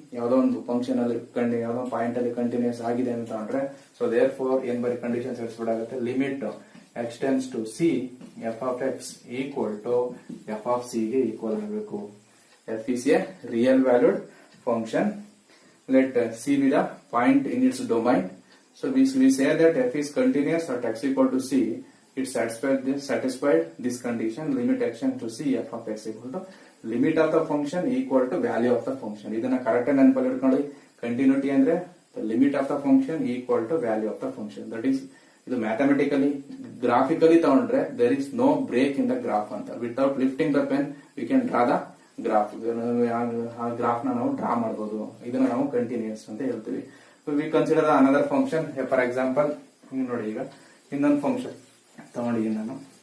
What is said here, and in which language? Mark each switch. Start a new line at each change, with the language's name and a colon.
Kannada: ಯಾವ್ದೋ ಒಂದು ಫಂಕ್ಷನ್ ಅಲ್ಲಿ ಯಾವ್ದೋ ಪಾಯಿಂಟ್ ಅಲ್ಲಿ ಕಂಟಿನ್ಯೂಸ್ ಆಗಿದೆ ಅಂತ ತಗೊಂಡ್ರೆ, ಸೊ ದೇರ್ ಫೋರ್ ಏನ್ ಬರೀ condition ಸೇರಿಸ್ಬಿಡಾಗುತ್ತೆ,
English: limit x tends to c f of x equal to f of c
Kannada: ಗೆ ಈಕ್ವಲ್ ಆಗಬೇಕು.
English: F is a real valued function, let c be the point in its domain. So we say that f is continuous at x equal to c. It satisfied this condition. Limit x to c f of x equal to limit of the function equal to value of the function.
Kannada: ಇದನ್ನ correct ಆಗಿ ನೆನಪಲ್ಲಿ ಇಟ್ಕೊಳ್ಳಿ. Continuity ಅಂದ್ರೆ
English: the limit of the function
Kannada: equal to value of the function.
English: That is,
Kannada: ಇದು mathematically graphically ತಗೊಂಡ್ರೆ
English: there is no break in the graph ಅಂತ. Without lifting the pen we can draw the graph.
Kannada: ಆ graph ನ ನಾವು draw ಮಾಡಬಹುದು. ಇದನ್ನ ನಾವು continuous ಅಂತ ಹೇಳ್ತೀವಿ.
English: We consider another function. For example,
Kannada: ನೋಡಿ ಈಗ ಇನ್ನೊಂದು ಫಂಕ್ಷನ್ ತಗೊಂಡಿದ್ದೀನಿ ನಾನು.